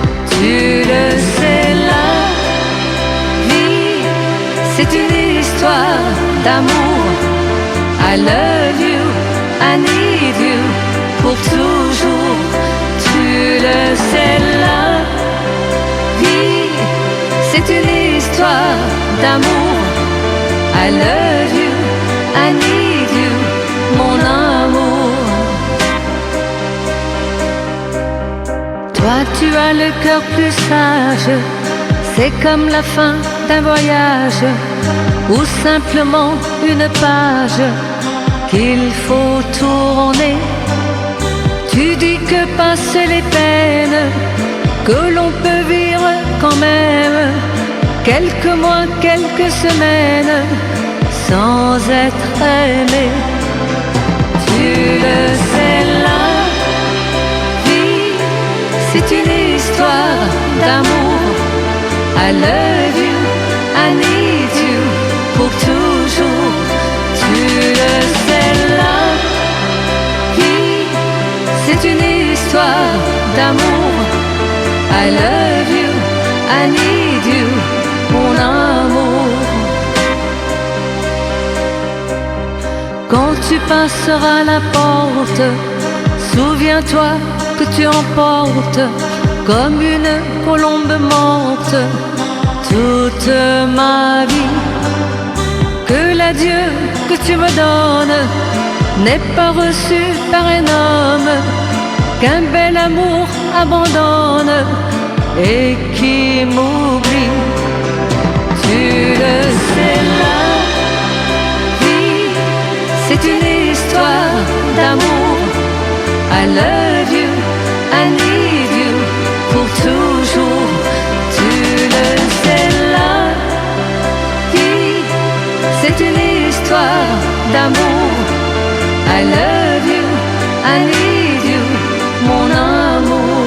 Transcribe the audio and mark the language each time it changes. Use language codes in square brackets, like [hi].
[fr] Tu le sais, la vie, c'est une histoire d'amour. [en] I love you, I need you [fr] pour toujours. Tu le sais, la vie, c'est une histoire d'amour. [en] I love you, I need you, [fr] mon amour. Toi, tu as le cœur plus sage, c'est comme la fin d'un voyage ou simplement une page qu'il faut tourner. Tu dis que passent les peines, que l'on peut vivre quand même quelques mois, quelques semaines sans être aimé. Tu le sais, la vie, c'est une histoire d'amour. [en] I love you, I need you [fr] pour toujours. Tu le sais, la vie, c'est une histoire d'amour. [en] I love you, I need you, [fr] mon amour. Quand tu passeras la porte, souviens-toi que tu emportes comme une colombe morte toute ma vie. Que l'adieu que tu me donnes n'est pas reçu par un homme qu'un bel amour abandonne et qui m'oublie. Tu le sais, la vie, c'est une histoire d'amour. [en] I love you, I need you [fr] pour toujours. Tu le sais, la vie, c'est une histoire d'amour. [en] I love you, I need you, [fr] mon amour.